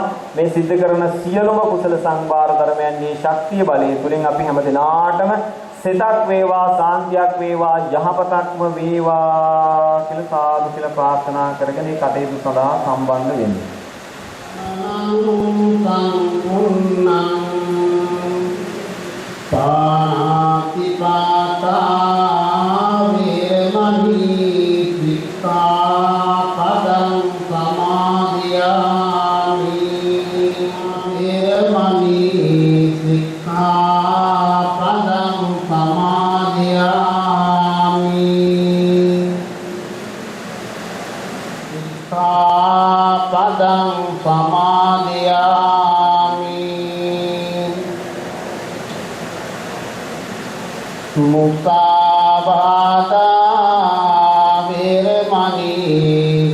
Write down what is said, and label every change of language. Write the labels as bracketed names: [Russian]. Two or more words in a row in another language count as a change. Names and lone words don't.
[Sinhala] මේ සිද්ධ කරන සියලුම කුසල සංභාර ධර්මයන්ගේ ශක්තිය බලය තුලින් අපි හැමදෙනාටම සිතක් වේවා සාන්තියක් වේවා යහපතක්ම වේවා කියලා සාදු කියලා ප්‍රාර්ථනා කරගෙන මේ කටයුතු සඳහා සම්බන්ධ වෙන්නේ. [Pali] පාති පාතා වේරමණී සික්ඛාපදං සමාදියාමි වේරමණී සික්ඛාපදං සමාදියාමි සික්ඛාපදං සමාදියාමි මුසාවාදා වේරමණී